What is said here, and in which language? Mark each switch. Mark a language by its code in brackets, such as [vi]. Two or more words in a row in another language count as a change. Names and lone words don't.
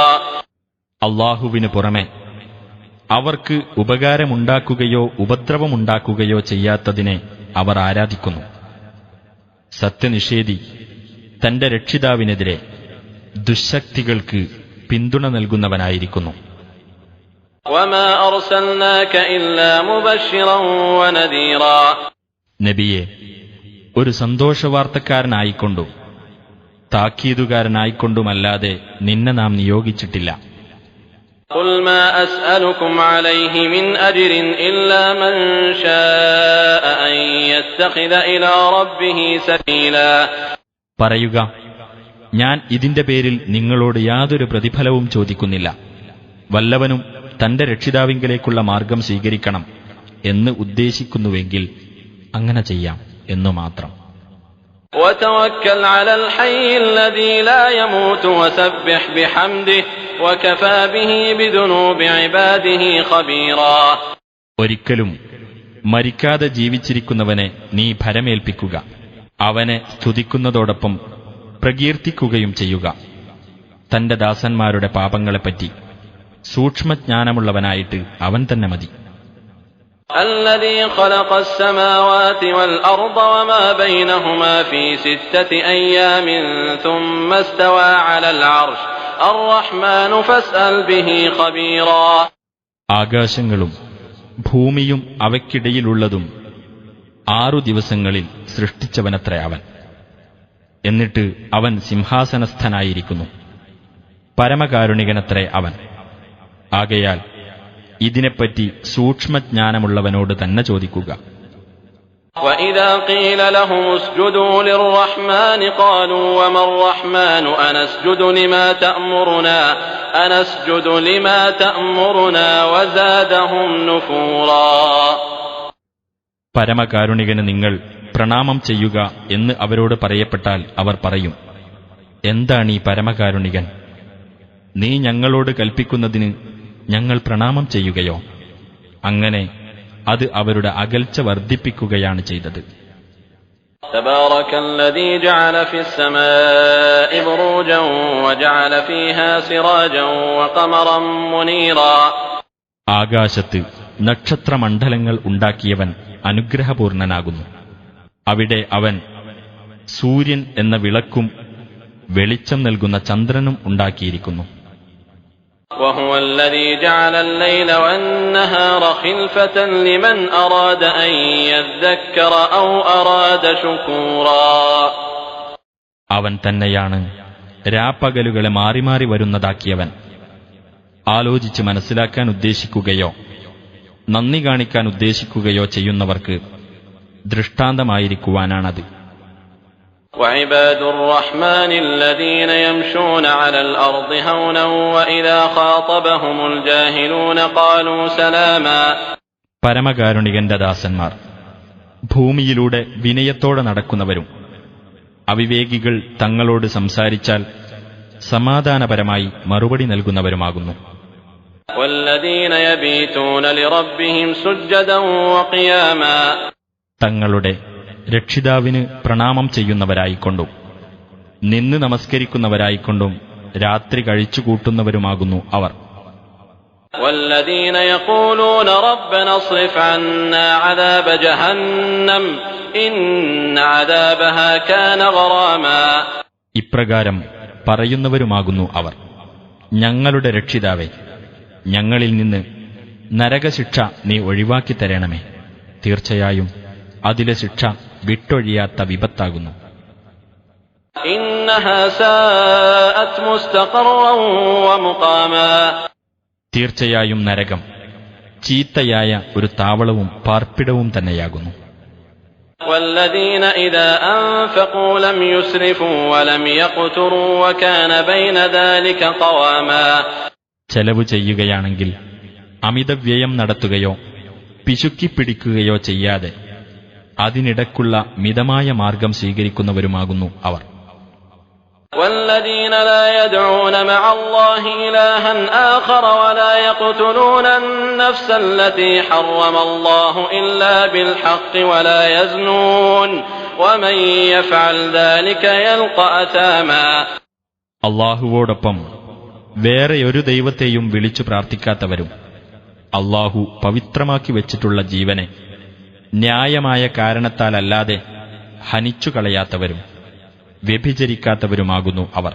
[ml] അല്ലാഹുവിനു പുറമെ അവർക്ക് ഉപകാരമുണ്ടാക്കുകയോ ഉപദ്രവമുണ്ടാക്കുകയോ ചെയ്യാത്തതിനെ അവർ ആരാധിക്കുന്നു. സത്യനിഷേധി തന്റെ രക്ഷിതാവിനെതിരെ ദുശ്ശക്തികൾക്ക് പിന്തുണ നൽകുന്നവനായിരിക്കുന്നു. [ar] وما أرسلناك إلا مبشرا ونذيرا. [ml] നബിയെ, ഒരു സന്തോഷവാർത്തക്കാരനായിക്കൊണ്ടും താക്കീതുകാരനായിക്കൊണ്ടുമല്ലാതെ നിന്നെ നാം നിയോഗിച്ചിട്ടില്ല. [ar] قل ما أسألكم عليه من أجر إلا من شاء أن يتخذ إلى ربه سبيلا. [ml] പറയുക, ഞാൻ ഇതിന്റെ പേരിൽ നിങ്ങളോട് യാതൊരു പ്രതിഫലവും ചോദിക്കുന്നില്ല. വല്ലവനും തന്റെ രക്ഷിതാവിങ്കലേക്കുള്ള മാർഗം സ്വീകരിക്കണം എന്ന് ഉദ്ദേശിക്കുന്നുവെങ്കിൽ അങ്ങനെ ചെയ്യാം എന്നു മാത്രം. [ar] وتوكل على الحي الذي لا يموت وسبح بحمده وكفى به بذنوب عباده خبيرا. [ml] ഒരിക്കലും മരിക്കാതെ ജീവിച്ചിരിക്കുന്നവനെ നീ ഭരമേൽപ്പിക്കുക. അവനെ സ്തുതിക്കുന്നതോടൊപ്പം പ്രകീർത്തിക്കുകയും ചെയ്യുക. തന്റെ ദാസന്മാരുടെ പാപങ്ങളെപ്പറ്റി സൂക്ഷ്മജ്ഞാനമുള്ളവനായിട്ട് അവൻ തന്നെ മതി. [ar] الذي خلق السماوات والأرض وما بينهما في 6 أيام ثم استوى على العرش الرحمن فاسأل به خبيرا. [ml] ആകാശങ്ങളും ഭൂമിയും അവയ്ക്കിടയിലുള്ളതും 6 ദിവസങ്ങളിൽ സൃഷ്ടിച്ചവനത്രേ അവൻ. എന്നിട്ട് അവൻ സിംഹാസനസ്ഥനായിരിക്കുന്നു. പരമകാരുണികനത്രേ അവൻ. ആകയാൽ ഇതിനെപ്പറ്റി സൂക്ഷ്മജ്ഞാനമുള്ളവനോട് തന്നെ ചോദിക്കുക. [ar] وَإِذَا قِيلَ لَهُمُ اسْجُدُوا لِلرَّحْمَنِ قَالُوا وَمَا الرَّحْمَنُ أَنَسْجُدُ لِمَا تَأْمُرُنَا وَزَادَهُمْ نُفُورًا. [ml] പരമകാരുണികന് നിങ്ങൾ പ്രണാമം ചെയ്യുക എന്ന് അവരോട് പറയപ്പെട്ടാൽ അവർ പറയും, എന്താണീ പരമകാരുണികൻ? നീ ഞങ്ങളോട് കൽപ്പിക്കുന്നതിന് ഞങ്ങൾ പ്രണാമം ചെയ്യുകയോ? അങ്ങനെ അത് അവരുടെ അകൽച്ച വർദ്ധിപ്പിക്കുകയാണ് ചെയ്തത്. [ar] تبارك الذي جعل في السماء بروجا وجعل فيها سراجا وقمرا منيرا. [ml] ആകാശത്ത് നക്ഷത്രമണ്ഡലങ്ങൾ ഉണ്ടാക്കിയവൻ അനുഗ്രഹപൂർണനാകുന്നു. അവിടെ അവൻ സൂര്യൻ എന്ന വിളക്കും വെളിച്ചം നൽകുന്ന ചന്ദ്രനും ഉണ്ടാക്കിയിരിക്കുന്നു. [ar] وهو الذي جعل الليل والنهار خلفة لمن أراد أن يذكر أو أراد شكورا. [ml] അവൻ തന്നെയാണ് രാപ്പകലുകളെ മാറി മാറി വരുന്നതാക്കിയവൻ. ആലോചിച്ച് മനസ്സിലാക്കാൻ ഉദ്ദേശിക്കുകയോ നന്ദി കാണിക്കാൻ ഉദ്ദേശിക്കുകയോ ചെയ്യുന്നവർക്ക് ദൃഷ്ടാന്തമായിരിക്കുവാനാണത്. [ar] وعباد الرحمن الذين يمشون على الأرض هونا وإذا خاطبهم الجاهلون قالوا سلاما. [ml] പരമകാരുണികന്റെ ദാസന്മാർ ഭൂമിയിലൂടെ വിനയത്തോടെ നടക്കുന്നവരും അവിവേകികൾ തങ്ങളോട് സംസാരിച്ചാൽ സമാധാനപരമായി മറുപടി നൽകുന്നവരുമാകുന്നു. [ar] والذين يبيتون لربهم سجدا وقياما. [ml] തങ്ങളുടെ രക്ഷിതാവിന് പ്രണാമം ചെയ്യുന്നവരായിക്കൊണ്ടും നിന്ന് നമസ്കരിക്കുന്നവരായിക്കൊണ്ടും രാത്രി കഴിച്ചുകൂട്ടുന്നവരുമാകുന്നു അവർ. [ar] والذين يقولون ربنا اصرف عنا عذاب جهنم إن عذابها كان غراما. [ml] ഇപ്രകാരം പറയുന്നവരുമാകുന്നു അവർ, ഞങ്ങളുടെ രക്ഷിതാവേ, ഞങ്ങളിൽ നിന്ന് നരകശിക്ഷ നീ ഒഴിവാക്കി തരണമേ. തീർച്ചയായും അതിലെ ശിക്ഷ വിട്ടൊഴിയാത്ത വിപത്താകുന്നു. [ar] إنها ساءت مستقرا ومقاما. [ml] തീർച്ചയായും നരകം ചീത്തയായ ഒരു താവളവും പാർപ്പിടവും തന്നെയാകുന്നു. [ar] والذين إذا أنفقوا لم يسرفوا ولم يقتروا وكان بين ذلك قواما. [ml] ചെലവ് ചെയ്യുകയാണെങ്കിൽ അമിതവ്യയം നടത്തുകയോ പിശുക്കിപ്പിടിക്കുകയോ ചെയ്യാതെ അതിനിടക്കുള്ള മിതമായ മാർഗം സ്വീകരിക്കുന്നവരുമാകുന്നു അവർ. [ar] والذين لا يدعون مع الله إلها آخر ولا يقتلون النفس التي حرم الله إلا بالحق ولا يزنون ومن يفعل ذلك يلقى أثاما. [ml] അള്ളാഹുവോടൊപ്പം വേറെ ഒരു ദൈവത്തെയും വിളിച്ചു പ്രാർത്ഥിക്കാത്തവരും അള്ളാഹു പവിത്രമാക്കി വെച്ചിട്ടുള്ള ജീവനെ ന്യായമായ കാരണത്താലല്ലാതെ ഹനിച്ചു കളയാത്തവരും വ്യഭിചരിക്കാത്തവരുമാകുന്നു അവർ.